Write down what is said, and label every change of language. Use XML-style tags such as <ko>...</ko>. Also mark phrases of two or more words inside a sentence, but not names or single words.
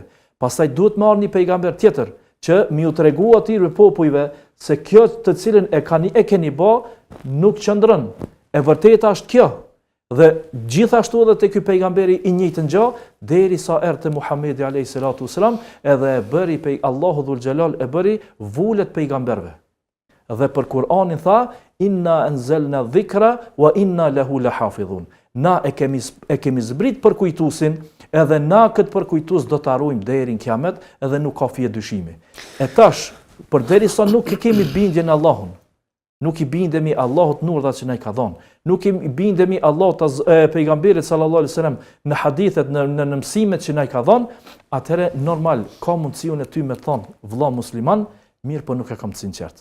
<sq>Pastaj duhet me ardhi një pejgamber tjetër që mi u tregu atyre popujve se kjo të cilën e keni bë nuk qëndron. E vërteta është kjo. Dhe gjithashtu edhe te ky pejgamberi i njëjtën gjë, derisa erdhi Muhamedi</sq> <ar>عليه الصلاة والسلام,</ar> <sq>edhe e bëri Allahu dhul xhelal e bëri vulet pejgamberve. Dhe për Kur'anin tha:</sq> <ar>"إنا أنزلنا ذكرا وإنا له لحافظون."</ar> <sq>Na e kemi zbrit përkujtusin, edhe na këtë përkujtus do të arrujmë deri në kiamet, edhe nuk ka fije dyshimi. E tash, përderisa nuk i kemi bindje në Allahun, nuk i bindemi Allahut nurdhat që na i ka dhënë, nuk i bindemi Allahut pejgamberit</sq> <ar>صلى الله عليه وسلم</ar> <sq>në hadithet, në mësimet që na i ka dhënë, atëherë normal ka mundësi unë ty me thonë vëlla musliman, mirë po nuk e kam të sinqert.</sq>